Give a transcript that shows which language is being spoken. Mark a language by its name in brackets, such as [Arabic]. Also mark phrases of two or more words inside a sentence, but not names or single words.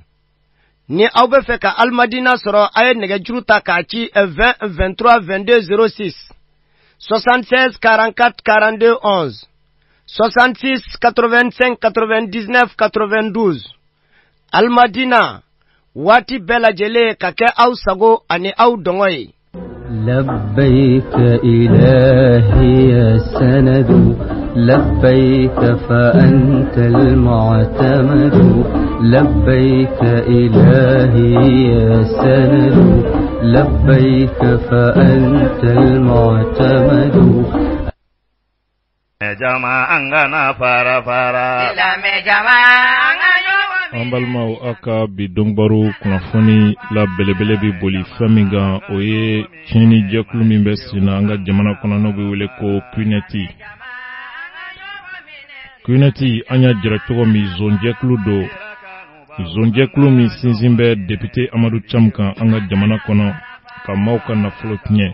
[Bambara] Ni aw bɛ fɛ ka Alimadina sɔrɔ a ye nɛgɛjuru ta k'a ci 20 23 22 06 76 44 42 11 66 85 99 92. Alimadina waati bɛɛ lajɛlen ka kɛ aw sago ani aw dɔngɔ ye. [Arabic] لبيك إلهي يا سند لبيك فأنت المعتمد لبيك إلهي يا سند لبيك فأنت المعتمد جماعنا فارا فارا [Bambara] an balimaw a ka bi dɔnbaro kunnafoni la belebele bi boli fɛn min kan o ye tiɲɛni jɛkulu min bɛ senna an ka jamana kɔnɔ n'o bɛ wele ko Kuneti. Kuneti an y'a jira cogo min zonjɛkulu do, zonjɛkulu min sinsin bɛ député Amadu Cham kan an ka jamana kɔnɔ ka maaw ka nafolo tiɲɛ.